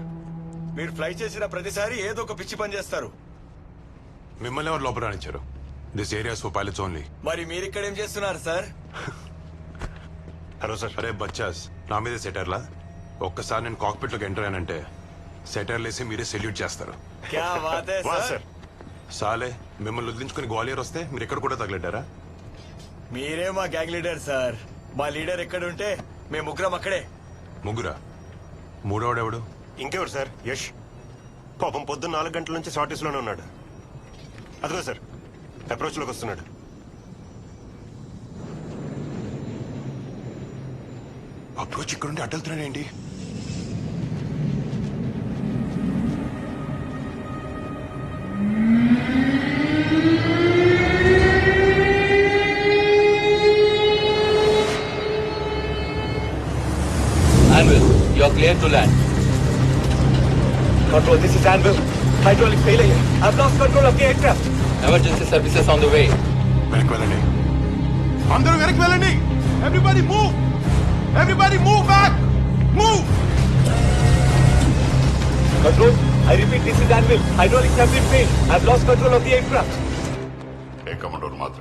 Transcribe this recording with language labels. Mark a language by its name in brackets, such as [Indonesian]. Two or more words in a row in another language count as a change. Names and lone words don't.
[Telugu] మీరు ఫ్లై చేసిన ప్రతిసారి ఏదో ఒక పిచ్చి పని చేస్తారు. మిమ్మల్ని ఎవరు లోపల రానిచ్చారు? [English] this area's for pilots only. [Telugu] మరి మీరు ఇక్కడ ఏం చేస్తున్నారు సార్? హలో సార్. అరే బచ్చాస్, నా మీదే సెటర్లా? ఒక్కసారి నేను కాక్పిట్ లోకి ఎంటర్ అయ్యానంటే సెటర్లు వేసి మీరే సెల్యూట్ చేస్తారు. [Hindi] क्या बात है सर. [Telugu] సాలే, మిమ్మల్ని వదిలించుకుని గ్వాలియర్ వస్తే మీరు ఇక్కడ కూడా తగలెట్టారా? మీరే మా [English] gang leader [Telugu] సార్. మా లీడర్ ఎక్కడ ఉంటే మేము ముగ్గురం అక్కడే. ముగ్గురా? మూడోడెవడు? ఇంకెవరు సార్? యష్. పాపం పొద్దున్న 4 గంటల నుంచి షార్టేజ్ లోనే ఉన్నాడు. అదిగో సార్, అప్రోచ్ లోకి వస్తున్నాడు. అప్రోచ్ ఇక్కడ ఉండి అడ్డలుతున్నాడేంటి? [English] Anvil, you're clear to land. Control, this is Anvil. Hydraulic failure. I've lost control of the aircraft. Emergency services on the way. [Telugu] వెనక్కి వెళ్ళండి, అందరూ వెనక్కి వెళ్ళండి. [English] everybody move, everybody move back, move. Control, I repeat, this is Anvil. Hydraulics have been failed. I've lost control of the aircraft. [Telugu] ఏ కమాండర్ మాత్రమే.